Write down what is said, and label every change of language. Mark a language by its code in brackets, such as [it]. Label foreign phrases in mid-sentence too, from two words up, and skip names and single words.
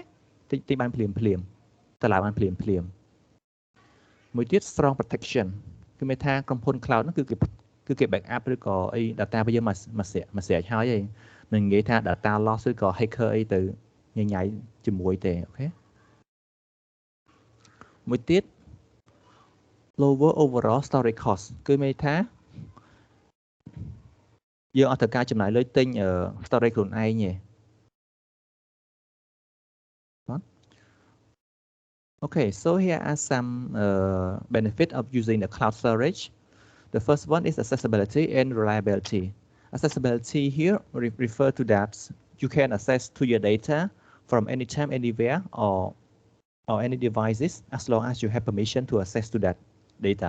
[km] ទិញបានភ្លាមតឡើងបានភ្លាមមួយទៀត [en] strong protection [km] គឺមានថាក្រុមហ៊ុន cloud ហ្នឹងគឺគេ backup ឬក៏អី data របស់យើងមកស្រេចហើយមិននិយាយថា [en] data loss [km] ឬក៏ hacker អីទៅញញៃជាមួយទេអូខេមួយទៀត [en] lower overall storage cost [km] គឺមានថា យើងអត់ត្រូវការចំណាយលុយទិញ storage ខ្លួនឯងទេ [en] Okay, so here are some benefit of using the cloud storage. The first one is accessibility and reliability. Accessibility here refer to that you can access to your data from anytime, anywhere, or any devices as long as you have permission to access to that data.